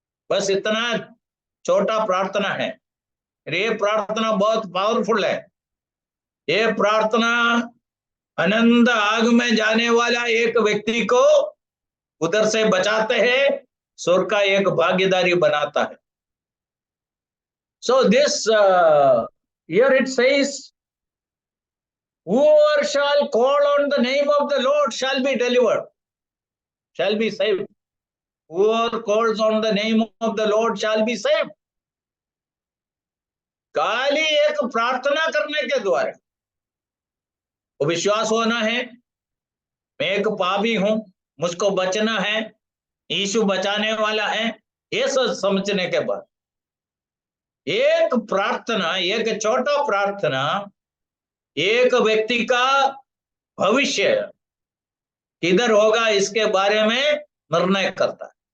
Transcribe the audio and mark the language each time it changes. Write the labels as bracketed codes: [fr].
[hi] बस इतना छोटा प्रार्थना है। ये प्रार्थना बहुत पावरफुल है। ये प्रार्थना अनंत आग में जाने वाला एक व्यक्ति को उधर से बचाते हैं, स्वर्ग का एक भागीदारी बनाता है। [en] So this here it says, whoever shall call on the name of the Lord shall be delivered, shall be saved. Whoever calls on the name of the Lord shall be saved. [hi] खाली एक प्रार्थना करने के द्वारा वो विश्वास होना है, मैं एक पापी हूं, मुझको बचना है, यीशु बचाने वाला है, ये सब समझने के बाद एक प्रार्थना, एक छोटा प्रार्थना एक व्यक्ति का भविष्य किधर होगा इसके बारे में निर्णय करता है।